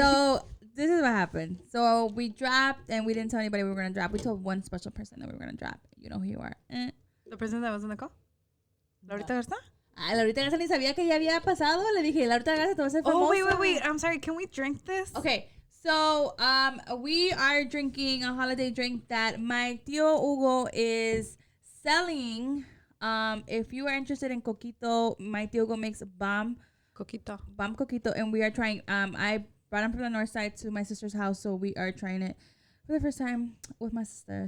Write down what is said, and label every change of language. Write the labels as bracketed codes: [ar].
[en] So this is what happened. So we dropped and we didn't tell anybody we were going to drop. We told one special person that we were going to drop. You know who you are. The person that was in the call? Laurita Garza? [es] Ay, Laurita Garza ni sabía que ya había pasado. Le dije, Laurita Garza, te vas a hacer [en] Oh, [es] famosa. [en] wait. I'm sorry. Can we drink this? Okay. So, we are drinking a holiday drink that my tío Hugo is selling. If you are interested in coquito, my tío Hugo makes bomb Coquito. coquito, and we are trying. I brought him from the north side to my sister's house, so we are trying it for the first time with my sister.